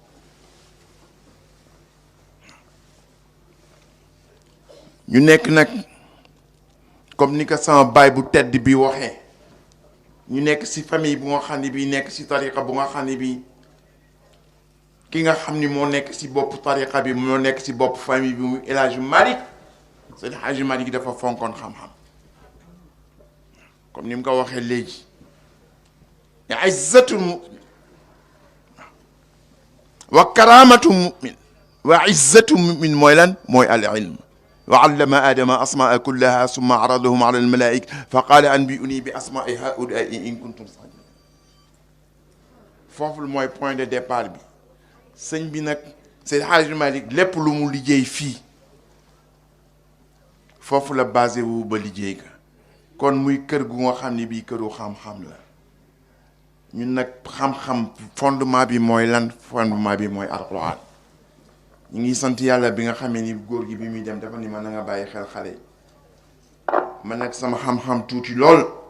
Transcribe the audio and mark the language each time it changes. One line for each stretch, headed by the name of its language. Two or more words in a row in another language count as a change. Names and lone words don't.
Wolof: ñu nekk nag
French: comme ni
Wolof: ko sama baay bu tedd bi waxee ñu nekk ci famille bu nga xam ne bii nekk ci tariqa bu nga xam ne bii ki nga xam ni moo nekk ci bopp tariqa bi moo nekk ci bopp famille bi mu El Hadj Malick Seydi Hadj Malick dafa fonkoon xam-xam comme ni mu ko waxee léegi
Arabic: عزة المؤمن وكرامة المؤمن وعزة المؤمن
Wolof: mooy lan mooy
Arabic: العلم وعلم آدم الأسماء كلها ثم عرضهم على الملائكة فقال أنبئوني بأسماء هؤلاء إن كنتم صادقين
Wolof: foofu mooy
French: point de départ
Wolof: bi sëñ bi nag Seydi Hadji Malick lépp lu mu liggéey fii foofu la basé wu ba liggéey ka kon muy kër gu nga xam ne bii këru xam-xam la ñun nag xam-xam fondement bi mooy lan fondement bi mooy alquran ñu ngi sant yàlla bi nga xamee ni góor gi bi muy dem dafa ni ma na nga bàyyi xel xale yi man nag sama xam-xam tuuti lool